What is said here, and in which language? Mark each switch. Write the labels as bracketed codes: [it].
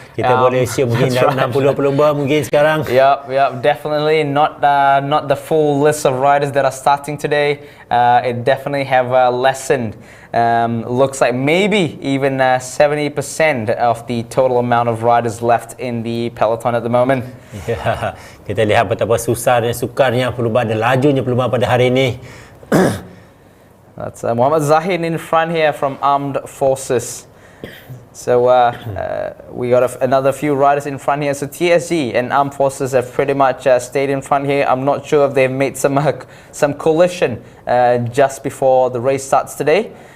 [ms] Kita boleh assume mungkin dalam 60 pelumba mungkin sekarang. [en] Yep, definitely not the full list of riders that are starting today. It definitely have lessened. Looks like maybe even 70% of the total amount of riders left in the peloton at the moment. [ms] Ya, kita lihat betapa susah dan sukarnya pelumba dan lajunya pelumba pada hari ini. [en] That's Muhammad Zahid in front here from Armed Forces. So we got another few riders in front here. So TSG and Armed Forces have pretty much stayed in front here. I'm not sure if they've made some collision just before the race starts today.